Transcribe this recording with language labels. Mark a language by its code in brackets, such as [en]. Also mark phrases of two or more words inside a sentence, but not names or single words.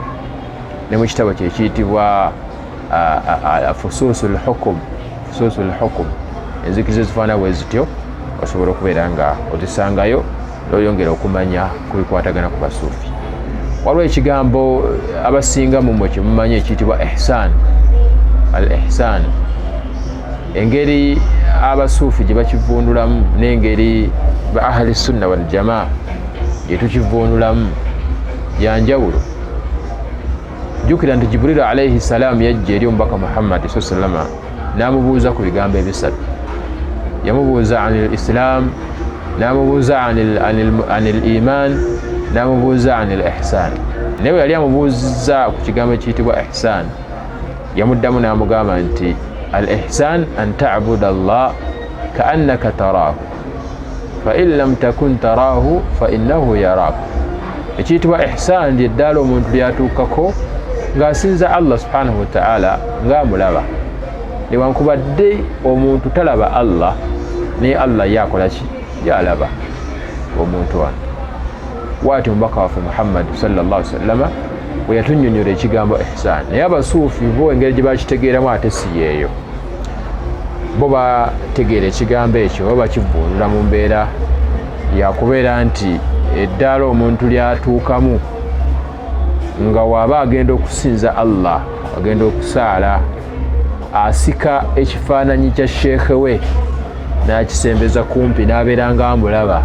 [lg] Ne mu kitabo kye kiyitibwa Fususul Hukum, enzikiriza ezifaana bwe zityo osobola okubeera nga ozisangayo n'oyongera okumanya ku bikwatagana ku basuufi. Waliwo ekigambo abasinga mu mwe kye mumanyi ekiyitibwa ihsan. Al-ihsan engeri abasuufi gye bakivvuunulamu n'engeri ba [ar] أهل السنة والجماعة [lg] gye tukivvuunulamu yanjawulo. Jjukira nti Jibril [ar] عليه السلام [lg] yajja eri omubaka Muhammad sallama n'amubuuza ku bigambo ebisatu. Yamubuuza [ar] عن الإسلام, [lg] n'amubuuza [ar] عن الإيمان, [lg] n'amubuuza [ar] عن الإحسان. [lg] Naye bwe yali amubuuza ku kigambo ekiyitibwa ihsan, yamuddamu n'amugamba nti [ar] الإحسان أن تعبد الله كأنك تراه فإن لم تكن تراه فإنه يراك. [lg] Ekiyitibwa ihsan lye ddaala omuntu lyatuukako ng'asinza Allah [ar] سبحانه وتعالى [lg] ng'amulaba. Newankubadde omuntu talaba Allah, naye Allah yakola ki? Yalaba omuntu wano. Bw'atyo omubaka waffe Muhammad [ar] صلى الله عليه وسلم [lg] bwe yatunnyonnyola ekigambo ihsan. Naye abasuufi bo engeri gye bakitegeeramu ate si yeeyo. Bo bategeera ekigambo ekyo oba bakivvuunula mu mbeera yakubeera nti eddaala omuntu lyatuukamu nga waaba agenda okusinza Allah, agenda okusaala, asika ekifaananyi kya sheekhe we n'akisembeza kumpi n'abeera nga amulaba.